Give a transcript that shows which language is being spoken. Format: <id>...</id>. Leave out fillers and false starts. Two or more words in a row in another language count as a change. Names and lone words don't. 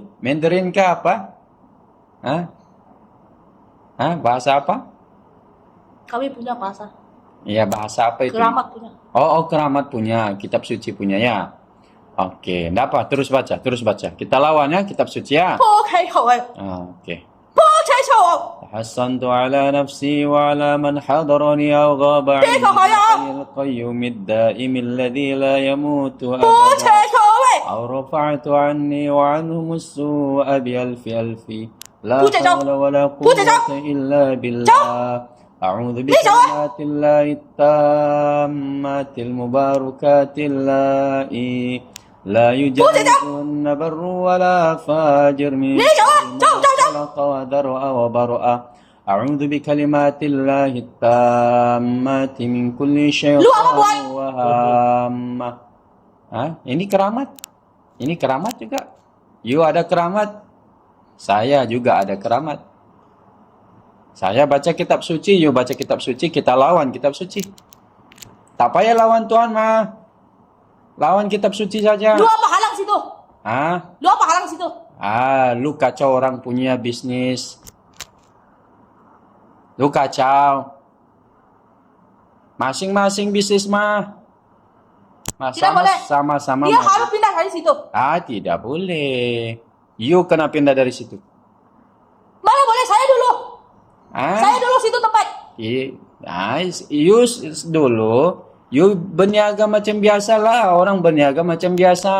<ms>Mandarin kah apa? Hah? Bahasa apa? Kami punya bahasa. Iya, bahasa apa itu? Keramat punya. Oh, keramat punya, kitab suci punya ya. Oke, enggak apa, terus baca. Kita lawan ya kitab suci ya. Oke.</ms> <ar>تحسنت على نفسي وعلى من حضرني أو غاب عني القيوم الدائم الذي لا يموت أبدا أو رفعت عني وعنهم السوء بألف ألف لا حول ولا قوة إلا بالله أعوذ بكلمات الله التامات المباركات اللائي لا يجاوزهن بر ولا فاجر من خلق وذرأ وبرأ أعوذ بكلمات الله التامات من كل شيطان وهامة.</ar> <ms>Ini keramat juga. You ada keramat, saya juga ada keramat. Saya baca kitab suci, you baca kitab suci, kita lawan kitab suci. Tak payah lawan Tuhan mah. Lawan kitab suci saja. Lu apa halang situ? Lu apa halang situ? Lu kacau orang punya bisnis. Lu kacau. Masing-masing bisnis mah. Tidak boleh. Sama-sama. Dia harus pindah dari situ. Tidak boleh. You kena pindah dari situ. Mana boleh? Saya dulu. Saya dulu situ tempat. You dulu. You berniaga macam biasa lah. Orang berniaga macam biasa.</ms>